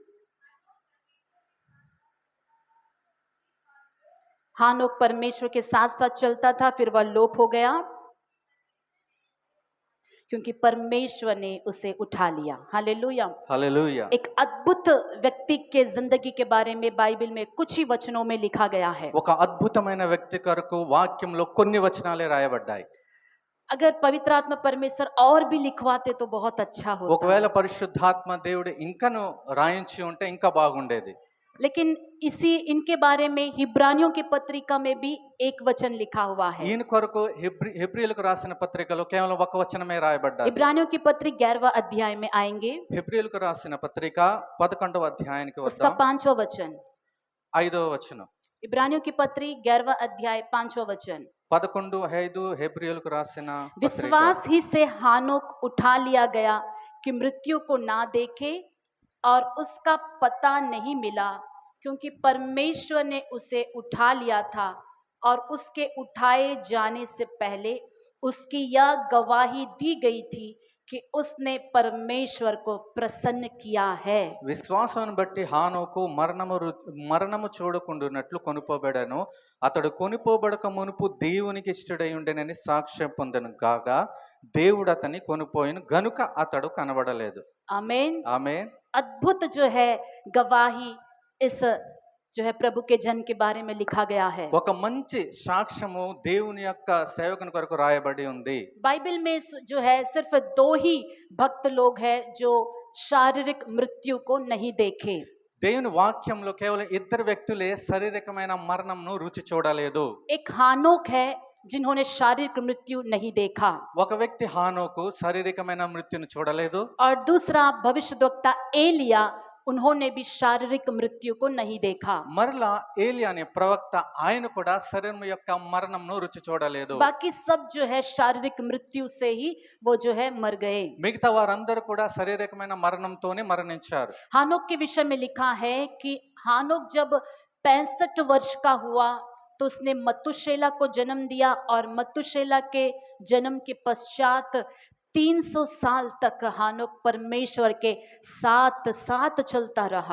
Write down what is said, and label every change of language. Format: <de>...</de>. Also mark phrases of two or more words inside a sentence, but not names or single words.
<hi>हानोक परमेश्वर के साथ साथ चलता था, फिर वह लोप हो गया क्योंकि परमेश्वर ने उसे उठा लिया। हालेलुया।</hi> <te>హల్లెలూయా.</te> <hi>एक अद्भुत व्यक्ति के जिंदगी के बारे में बाइबल में कुछ ही वचनों में लिखा गया है।</hi> <te>ఒక అద్భుతమైన వ్యక్తి కొరకు వాక్యంలో కొన్ని వచనాలే రాయబడ్డాయి.</te> <hi>अगर पवित्र आत्मा परमेश्वर और भी लिखवाते तो बहुत अच्छा होता।</hi> <te>ఒకవేళ పరిశుద్ధాత్మ దేవుడు ఇంకను రాయించి ఉంటే ఇంకా బాగుండేది.</te> <hi>लेकिन इनके बारे में हिब्रानियों की पत्रिका में भी एक वचन लिखा हुआ है।</hi> <te>ఈయన కొరకు హెబ్రీయులకు రాసిన పత్రికలో కేవలం ఒక వచనమే రాయబడ్డాది.</te> <hi>इब्रानियों की पत्री 11वां अध्याय में आएंगे,</hi> <te>హెబ్రీయులకు రాసిన పత్రిక 11వ అధ్యాయానికి</te> <hi>उसका</hi> <te>వద్దాం.</te> <hi>5वां वचन।</hi> <te>5వ వచనం.</te> <hi>इब्रानियों की पत्री 11वां अध्याय 5वां वचन।</hi> <te>11:5 హెబ్రీయులకు రాసిన పత్రిక.</te> <hi>विश्वास ही से हानोक उठा लिया गया कि मृत्यु को ना देखे और उसका पता नहीं मिला, क्योंकि परमेश्वर ने उसे उठा लिया था और उसके उठाए जाने से पहले उसकी यह गवाही दी गई थी कि उसने परमेश्वर को प्रसन्न किया है।</hi> <te>విశ్వాసాన్ని బట్టి హానోకు మరణము చూడకుండునట్లు కొనుపోబడను. అతడు కొనుపోబడక మునుపు దేవునికి ఇష్టడై ఉండెనని సాక్ష్యం పొందను కాగా దేవుడు అతన్ని కొనుపోయిను గనుక అతడు కనబడలేదు.</te> <hi>आमीन।</hi> <te>ఆమేన్.</te> <hi>अद्भुत जो है गवाही इस जो है प्रभु के जन के बारे में लिखा गया है।</hi> <te>ఒక మంచి సాక్ష్యము దేవుని యొక్క సేవకుని కొరకు రాయబడి ఉంది.</te> <hi>बाइबल में जो है सिर्फ 2 ही भक्त लोग हैं जो शारीरिक मृत्यु को नहीं देखे।</hi> <te>దేవుని వాక్యంలో కేవలం ఇద్దరు వ్యక్తులే శారీరకమైన మరణంను రుచి చూడలేదు.</te> <hi>एक हानोक है जिन्होंने शारीरिक मृत्यु नहीं देखा,</hi> <te>ఒక వ్యక్తి హానోకు శారీరకమైన మృత్యును చూడలేదు.</te> <hi>और दूसरा भविष्यद्वक्ता एलिया, उन्होंने भी शारीरिक मृत्यु को नहीं देखा।</hi> <te>మరలా ఏలియా అనే ప్రవక్త ఆయన కూడా శరీరం యొక్క మరణంను రుచి చూడలేదు.</te> <hi>बाकी सब जो है शारीरिक मृत्यु से ही वो जो है मर गए।</hi> <te>మిగతా వారందరూ కూడా శారీరకమైన మరణంతోనే మరణించారు.</te> <hi>हानोक के विषय में लिखा है कि हानोक जब 65 वर्ष का हुआ तो उसने मतुशेला को जन्म दिया, और मतुशेला के जन्म के पश्चात 300 साल तक हानोक परमेश्वर के साथ साथ चलता रहा।</hi>